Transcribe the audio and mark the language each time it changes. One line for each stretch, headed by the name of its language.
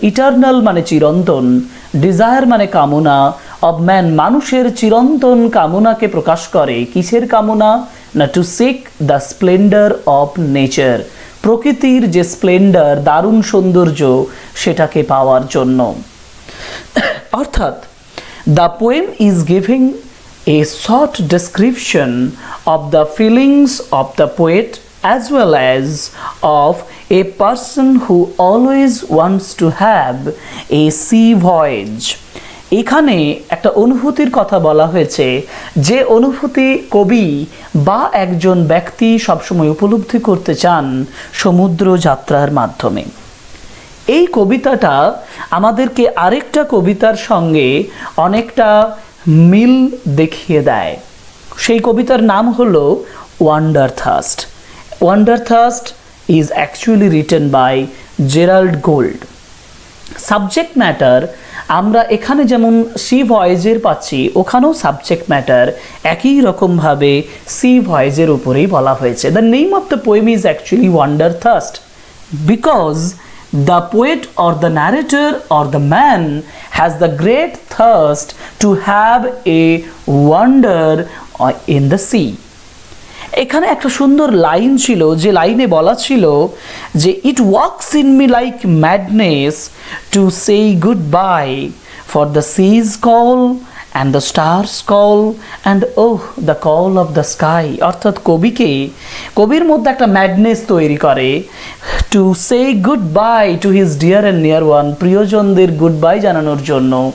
Bangla: eternal মানে চিরন্তন, desire মানে কামনা, of man মানুষের চিরন্তন কামনাকে প্রকাশ করে। কিসের কামনা? না
English: to seek the splendor of nature,
Bangla: প্রকৃতির যে স্প্লেন্ডার, দারুণ সৌন্দর্য, সেটাকে পাওয়ার জন্য। অর্থাৎ
English: the poem is giving a short description of the feelings of the poet as well as of a person who always wants to have a sea voyage।
Bangla: এখানে একটা অনুভূতির কথা বলা হয়েছে, যে অনুভূতি কবি বা একজন ব্যক্তি সবসময় উপলব্ধি করতে চান সমুদ্র যাত্রার মাধ্যমে। এই কবিতাটা আমাদেরকে আরেকটা কবিতার সঙ্গে অনেকটা মিল দেখিয়ে দেয়। সেই কবিতার নাম হলো ওয়ান্ডারথার্স্ট।
English: Wanderthirst is actually written by Gerald Gould. Subject matter
Bangla: আমরা এখানে যেমন সি ভয়েজের পাচ্ছি, ওখানেও সাবজেক্ট ম্যাটার একই রকমভাবে সি ভয়েজের উপরেই বলা হয়েছে।
English: The name of the poem is actually wonder thirst, because the poet or the narrator or the man has the great thirst to have a wonder in the sea.
Bangla: এখানে একটা সুন্দর line ছিল, যে লাইনে বলা ছিল যে
English: It works in me like madness to say goodbye for the seas call and the stars call and oh the call of the sky.
Bangla: অর্থাৎ কবির মধ্যে একটা ম্যাডনেস তৈরি করে
English: to say goodbye to his dear and near one,
Bangla: প্রিয়জনদের good bye জানানোর জন্য।